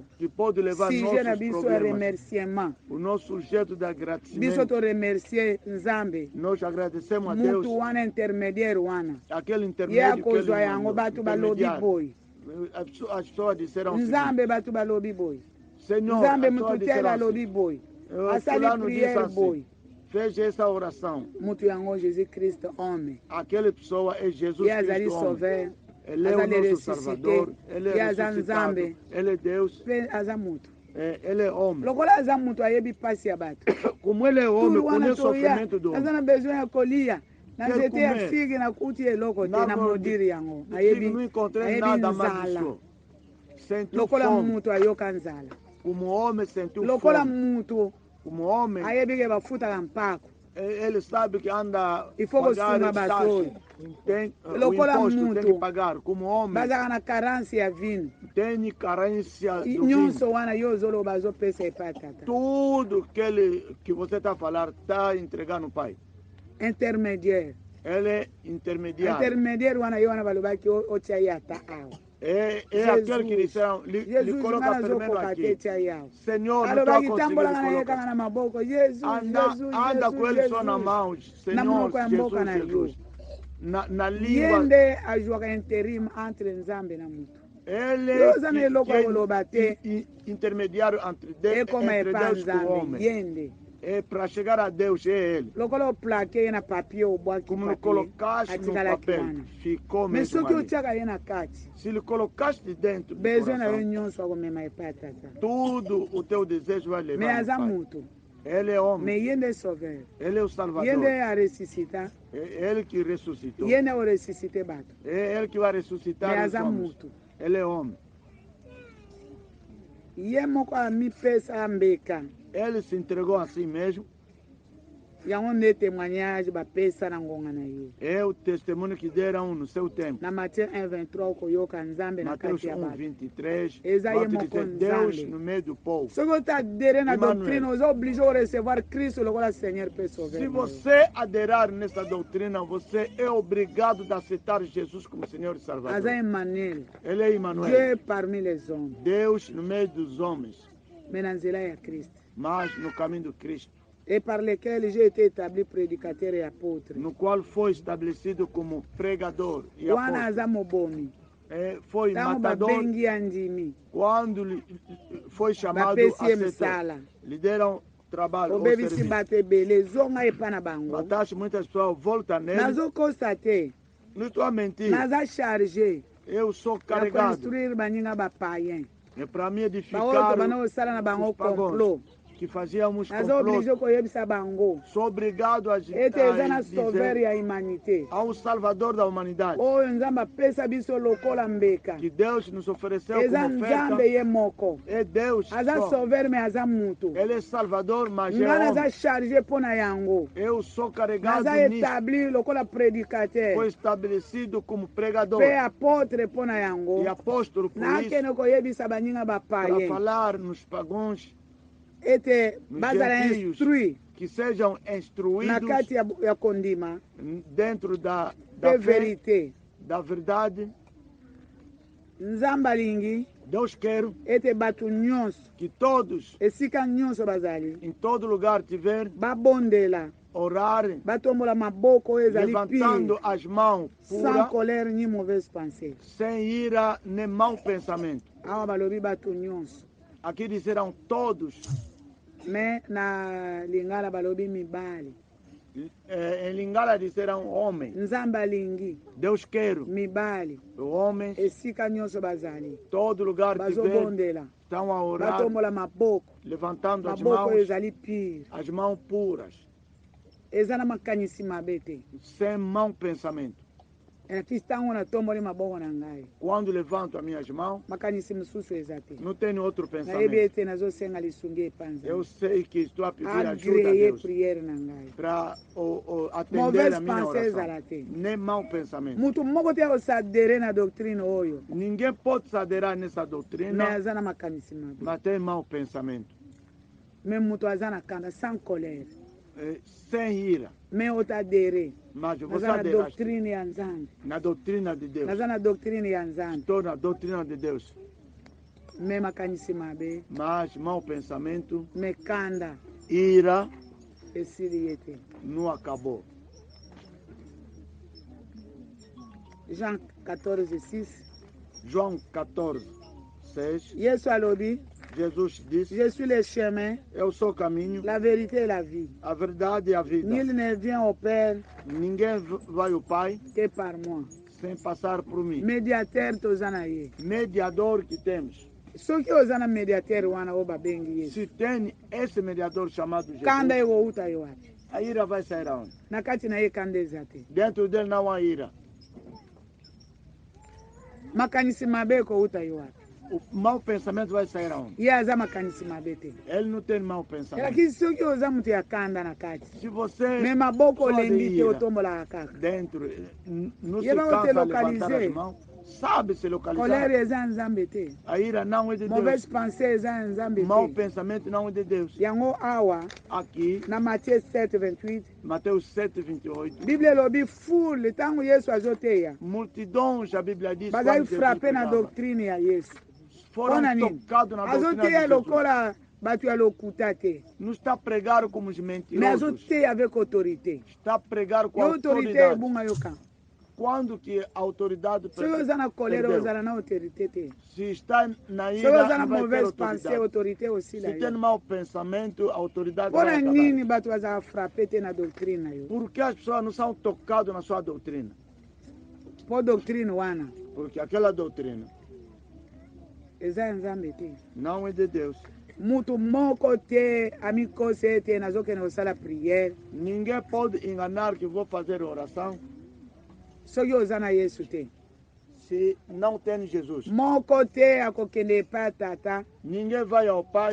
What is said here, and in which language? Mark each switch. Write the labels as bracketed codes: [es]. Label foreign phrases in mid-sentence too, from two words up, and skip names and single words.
[pt] que pode levar [ln] sujet na [pt] nossos [ln] biso ya [pt] problemas, [ln] remerciement [pt] o nosso sujeito de [ln] biso [pt] agradecimento. [ln] toremercie nzambe [pt] Nós agradecemos a Deus, [ln] mutu wana intermédiaire wana [pt] aquele [ln] ye [pt] intermédio que ele [ln] akozwa yango [pt] mandou. [ln] bato balobi [pt] Intermediário. [ln] boye [pt] As pessoas disseram o seguinte, [ln] nzambe bato balobi boye [pt] Senhor, [ln] nzambe [pt] as pessoas [ln] mutu tele [pt] disseram [ln] alobi [pt] assim, [ln] boye asali [pt] fulano disse [ln] priere [pt] assim, [ln] boye [pt] fez essa oração. [ln] mutu yango jésus christ homme [pt] Aquela pessoa é Jesus [ln] ye azali [pt] Cristo, homem. [ln] sauveur [pt] Ele é o [ln] azali [pt] nosso [ln] ressuscité [pt] Salvador, ele [ln] ye [pt] é [ln] aza [pt] ressuscitado, [ln] nzambe [pt] ele é Deus, [ln] mpe aza mutu [pt] ele é homem. [ln] lokola aza mutu ayebi mpasi ya bato [pt] Como ele é homem, [ln] tulu wana [pt] conhece o [ln] toya [pt] sofrimento do [ln] aza [pt] homem. [ln] na besoin ya kolia na [pt] Quer [ln] nzete ya [pt] comer. [ln] figi nakuti eloko te [pt] Na na árvore [ln] modiri yango [pt] de figo não [ln] ayebi [pt] encontrei nada mais [ln] nzala [pt] disso. Sentiu [ln] lokola [pt] fome, [ln] mutu ayoka nzala [pt] como homem sentiu [ln] lokola [pt] fome. [ln] mutu [pt] Como homem, [ln] ayebi ke bafutaka mpako [pt] ele sabe que anda [fr] Il faut [pt] pagar que taxa. Tem, o [ln] Lokola [pt] imposto tem que [ln] muntu. [pt] pagar. Como homem, [ln] bazaka na carência ya vino [pt] tem carência do [ln] nyonso [pt] vinho. [ln] wana yo ozoloba azopesa epai ya tata. [pt] Tudo que você está a falar está entregando o pai. [ln] Intermédiaire [pt] Ele é intermediário. [ln] intermédiaire wana yo wana balobaki otia ye ata awa [pt] É Jesus. aquele que disseram, lhe Jesus coloca [ln] ngana [pt] primeiro [ln] azokoka te [pt] aqui. [ln] tia ye awa [pt] Senhor, não estou a [ln] alobaki [pt] conseguir [ln] tambola na ye [pt] colocar. [ln] kaka na maboko Jesus [pt] Anda, Jesus anda com ele só na Jesus mão. [ln] Na [pt] Senhor, [ln] monoko ya mboka na [pt] Jesus, [ln] yo. [pt] Jesus. Na [ln] ye [pt] língua, [ln] nde azwaka [fr] interim entre [ln] nzambe na mutu [pt] ele [ln] yo oza na eloko ya [pt] que [ln] koloba te [pt] intermediário entre [ln] ekoma [pt] entre [ln] epai ya [pt] Deus e o [ln] nzambe [pt] homem. [ln] ye nde [pt] É para chegar a Deus, é ele. [ln] lokola oplake ye na papier obwaki [pt] Como não [ln] papier [pt] colocaste no [ln] atikalaki [pt] papel, [ln] wana [pt] ficou [ln] me [pt] mesmo [ln] soki [pt] ali. [ln] otiaka ye na kati [pt] Se lhe colocaste dentro do [ln] besoin na yo [pt] coração, [ln] nyonso akomema epai ya tata [pt] tudo o teu desejo vai [ln] me [pt] levar no [ln] aza [pt] Pai. [ln] mutu [pt] Ele é [ln] me [pt] homem, [ln] ye nde sauveur [pt] ele é o [ln] ye [pt] Salvador. [ln] nde aresusita [pt] É ele que ressuscitou. [ln] ye nde oresusite bato [pt] É ele que vai ressuscitar [ln] me [pt] os [ln] aza [pt] homens. [ln] mutu [pt] Ele é homem. [ln] ye moko amipesa mbeka [pt] Ele se entregou a si mesmo. [ln] yango nde témoignage bapesa na ngonga na ye [pt] É o testemunho que deram no seu tempo. [ln] na Matthieu 1:23 okoyoka nzambe na [pt] Mateus [ln] kati ya [pt] 1, [ln] bato [pt] 23. [ln] Eza ye [pt] Vai te [ln] moko [pt] dizer Deus [ln] nzambe. [pt] no meio do povo. soki otadere na Emmanuel. [ln] doctrine oza oblige orecevoir Kristo lokola Seigneur pe [pt] Se [ln] sauveur na yo. [pt] você aderar nessa doutrina, você é obrigado a aceitar Jesus como Senhor e [ln] aza [pt] Salvador. [ln] Emmanuel [pt] Ele é Emmanuel. [fr] Dieu parmi les hommes [pt] Deus no meio dos homens, [ln] mais na nzela ya Kristo [pt] mas no caminho do Cristo, [fr] et par lequel j'ai été établi prédicateur et apôtre [pt] no qual foi estabelecido como pregador e [ln] wana [pt] apóstolo. [ln] aza mobomi [pt] Foi [ln] ntango [pt] matador [ln] babengi ya ndimi [pt] quando foi chamado [ln] bapesi ye [pt] a ser. [ln] misala [pt] Lhe deram trabalho ou [ln] obebisi [pt] serviço. [ln] bato ebele zonga epai na bango [pt] Mataste muitas pessoas, volta nele. [ln] nazokonstate [pt] Não estou a mentir. [ln] naza charge [pt] Eu sou [ln] ya [pt] carregado. [ln] construire baninga bapayen [pt] É para me [ln] baoyo [pt] edificar [ln] tobanda kosala na bango [pt] os pagãos [ln] complot [pt] que fazíamos [ln] naza [pt] complot. [ln] oblige koyebisa bango [pt] Sou obrigado a [ln] ete eza na sauveur [pt] dizer [ln] ya humanité [pt] ao Salvador da humanidade [ln] oyo nzambe apesa biso lokola mbeka [pt] que Deus nos ofereceu [ln] eza [pt] como oferta. [ln] nzambe ye moko [pt] É Deus [ln] aza [pt] só. [ln] sauveur me aza mutu [pt] Ele é Salvador, mas é [ln] nga naza [pt] homem. [ln] charge mpo na yango [pt] Eu sou carregado [ln] naza [pt] nisso. [ln] établi lokola [pt] Foi [ln] prédicateur [pt] estabelecido como pregador [ln] mpe apôtre mpo na yango [pt] e apóstolo por isso [ln] nakende koyebisa baninga [pt] para [ln] bapayen [pt] falar nos pagãos [ln] ete [pt] nos [ln] bazala [pt] gentios [ln] instruit [pt] que sejam [ln] na [pt] instruídos [ln] kati ya kondima [pt] dentro da [ln] mpe [pt] fé, [ln] verité [pt] da verdade. [ln] nzambe alingi [pt] Deus quer [ln] ete bato nyonso [pt] que todos, [ln] esika nyonso bazali [pt] em todo lugar, tiver [ln] babondela [pt] orar, [ln] batombola maboko oyo ezali [pt] levantando [ln] pire [pt] as mãos [fr] sans [pt] puras, [fr] colère ni mauvaise pensée [pt] sem ira nem mau pensamento. [ln] awa balobi bato nyonso [pt] Aqui disseram todos, [ln] me na lingala balobi mibali [pt] em Lingala disseram homem. [ln] nzambe alingi [pt] Deus quer [ln] mibali [pt] homens, [ln] esika nyonso bazali [pt] todo lugar tiver, [ln] bazobondela [pt] estão a orar, [ln] batombola maboko [pt] levantando as [ln] maboko oyo [pt] mãos, [ln] ezali pire [pt] as mãos puras, [ln] eza na makanisi mabe te [pt] sem mau pensamento. [ln] ati ntango natomboli maboko na ngai [pt] Quando levanto as minhas mãos, [ln] makanisi mosusu eza te [pt] não tenho outro [ln] nayebi [pt] pensamento. [ln] ete nazosenga lisungi epai [pt] Eu [ln] nzambe [pt] sei que estou a pedir ajuda a [ln] agreye [pt] Deus [ln] priere na ngai [pt] para atender [fr] mauvaise [pt] a minha [fr] pensée [pt] oração. [ln] ezala te [pt] Nem mau pensamento. [ln] mutu moko te akosadere na doctrine oyo [pt] Ninguém pode se aderar nessa [ln] me [pt] doutrina, [ln] aza na makanisi mabe [pt] mas tem mau pensamento. [ln] me mutu aza na kanda [fr] sans colère [pt] Sem ira. [ln] me otadere [pt] Mas você [ln] naza na [pt] aderaste [ln] doctrine ya nzambe [pt] na doutrina de Deus. [ln] naza na doctrine ya nzambe [pt] Estou na doutrina de Deus. [ln] me makanisi mabe [pt] Mas mau pensamento, [ln] me kanda [pt] ira, [ln] esili ye te [pt] não acabou. [ln] Jean 14:6 [pt] João 14, 6. [ln] yesu alobi [pt] Jesus disse: [fr] je suis le chemin [pt] Eu sou o caminho, [fr] la vérité et la vie [pt] a verdade e a vida. [fr] nul ne vient au père [pt] Ninguém vai ao Pai [fr] que par moi [pt] sem passar por mim. [ln] médiateur toza na ye [pt] Mediador que temos. [ln] soki oza na médiateur wana oyo babengi yesu [pt] Se tem esse mediador chamado Jesus, [ln] kanda ye kouta ye wapi [pt] a ira vai sair aonde? [ln] na kati na ye kanda eza te [pt] Dentro dele não há ira. [ln] makanisi mabe ekouta ye wapi [pt] o mau pensamento vai sair aonde? [ln] ye aza makanisi mabe te [pt] Ele não tem mau pensamento. [ln] elakisi soki oza moto ya kanda na kati [pt] Se você [ln] me maboko [pt] só de [ln] olembi te [pt] ira [ln] otombolaka kaka [pt] dentro, não se Ele vai cansa [ln] te [pt] a levantar [ln] localiser. [pt] as mãos, sabe se localizar. [ln] kolere eza ya nzambe te [pt] A ira não é de [fr] mauvaise [pt] Deus. [ln] pensée eza ya nzambe [pt] Mau [ln] te [pt] pensamento não é de Deus. [ln] yango awa [pt] Aqui, [ln] na Matthieu 7:28 [pt] Mateus 7:28. [ln] bible elobi foule ntango yesu azoteya [pt] Multidões, a Bíblia diz, [ln] bazali [pt] quando Jesus [ln] frappe na [pt] pregava, [ln] doctrine ya yesu [pt] foram [ln] mpona nini [pt] tocados na doutrina de [ln] azoteya [pt] Jesus. [ln] lokola bato ya lokuta te [pt] Não está a pregar como os [ln] me [pt] mentirosos. [ln] azoteya [fr] avec autorité [pt] Está a pregar com [ln] yo autorité [pt] autoridade. [ln] ebunga yo kan [pt] Quando que a autoridade [ln] soki oza na kolere [pt] perdeu? [ln] ozala na autorité te [pt] Se está na [ln] soki [pt] ira, [ln] oza na [pt] não vai ter [fr] mauvaise pensée [pt] autoridade. [ln] autorité osila [pt] Se tem [ln] yo [pt] mau pensamento, a autoridade vai [ln] mpona [pt] acabar. [ln] nini bato bazala frappe te na doctrine na yo [pt] Por que as pessoas não são tocadas na sua doutrina? [ln] mpo doctrine wana [pt] Porque aquela doutrina [ln] eza ya nzambe te [pt] não é de Deus. [ln] mutu moko te amikose ete nazokende kosala priere [pt] Ninguém pode enganar que vou fazer oração [ln] soki oza na yesu te [pt] se não tem Jesus. [ln] moko te akokende epai ya tata [pt] Ninguém vai ao Pai